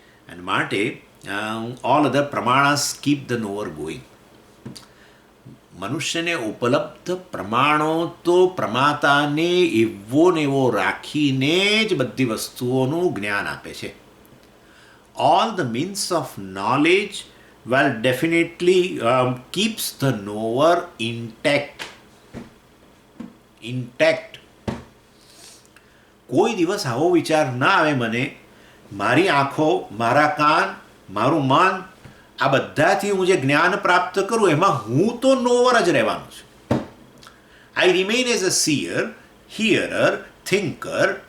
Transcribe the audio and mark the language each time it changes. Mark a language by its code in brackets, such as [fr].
[gu] અને માટે [en] All other પ્રમાણસ keep the knower going. [gu] મનુષ્યને ઉપલબ્ધ પ્રમાણો તો પ્રમાતાને એવો ને એવો રાખીને જ બધી વસ્તુઓનું જ્ઞાન આપે છે. [en] All the means of knowledge well definitely keeps the knower intact. [gu] કોઈ દિવસ આવો વિચાર ના આવે મને, મારી આંખો, મારા કાન, મારું મન, આ બધાથી હું જે જ્ઞાન પ્રાપ્ત કરું એમાં હું તો નોવર જ રહેવાનું છું. [en] I remain as a seer, hearer, thinker.